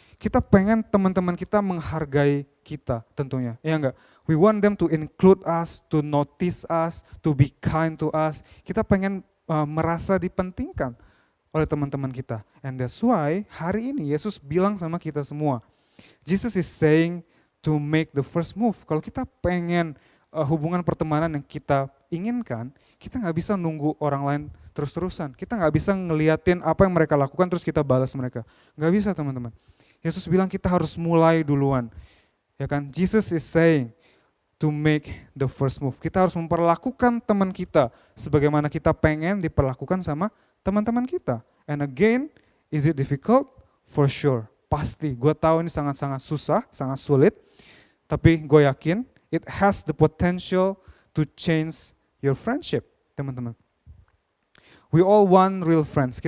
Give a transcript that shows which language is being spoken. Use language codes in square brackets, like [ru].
[id] Kita pengen teman-teman kita menghargai kita tentunya, ya enggak? [en] We want them to include us, to notice us, to be kind to us. [id] Kita pengen merasa dipentingkan oleh teman-teman kita. [en] And that's why [id] hari ini Yesus bilang sama kita semua. [en] Jesus is saying to make the first move. [id] Kalau kita pengen hubungan pertemanan yang kita inginkan, kita nggak bisa nunggu orang lain terus-terusan. Kita nggak bisa ngeliatin apa yang mereka lakukan terus kita balas mereka. Nggak bisa, teman-teman. Yesus bilang kita harus mulai duluan. Ya kan? [en] Jesus is saying to make the first move. [id] Kita harus memperlakukan teman kita sebagaimana kita pengen diperlakukan sama teman-teman kita. [en] And again, is it difficult? For sure. [id] Pasti. Gue tahu ini sangat-sangat susah, sangat sulit. Tapi gue yakin [en] it has the potential to change your friendship, [id] teman-teman. [en] We all want real friends.